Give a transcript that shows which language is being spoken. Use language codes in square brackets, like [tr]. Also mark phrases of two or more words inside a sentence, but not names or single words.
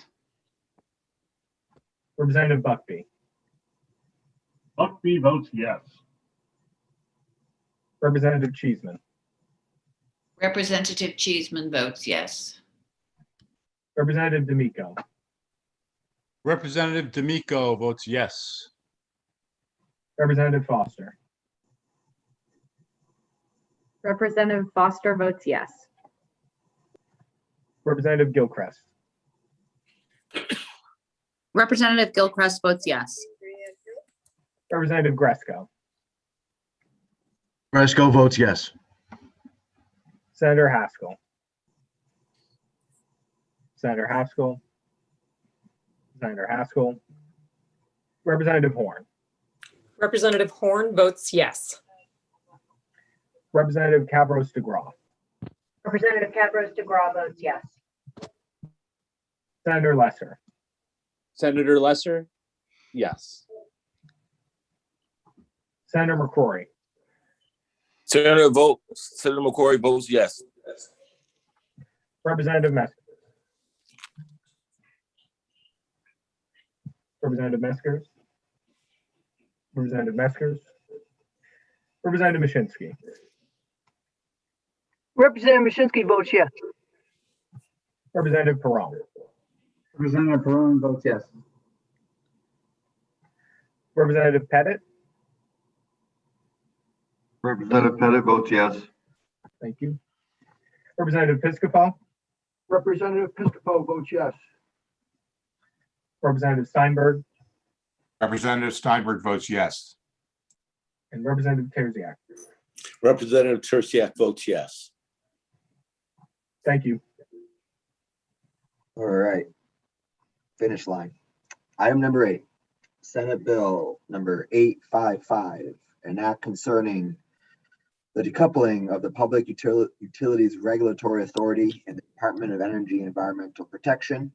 [en] Representative Buckby, Buckby votes yes. Representative Cheeseman, Representative Cheeseman votes yes. Representative D'Amico, Representative D'Amico votes yes. Representative Foster, Representative Foster votes yes. Representative Gilchrist, Representative Gilchrist votes yes. Representative Gresco, Gresco votes yes. Senator Haskell, Senator Haskell, Senator Haskell, Representative Horn, Representative Horn votes yes. Representative Cavros DeGraw, Representative Cavros DeGraw votes yes. Senator Lesser, Senator Lesser, yes. Senator McCrory, Senator McCrory votes yes. Representative Meskers, Representative Meskers, Representative Meskers, Representative Mashinsky, Representative Mashinsky votes yes. Representative Perron, Representative Perron votes yes. Representative Pettit, Representative Pettit votes yes. thank you. Representative Piscopo, Representative Piscopo votes yes. Representative Steinberg, Representative Steinberg votes yes. and Representative Terziak. Representative Terziak votes yes. Thank you. All right. Finish line. Item number 8, Senate Bill number 855, an act concerning the decoupling of the Public Utilities Regulatory Authority and the Department of Energy and Environmental Protection.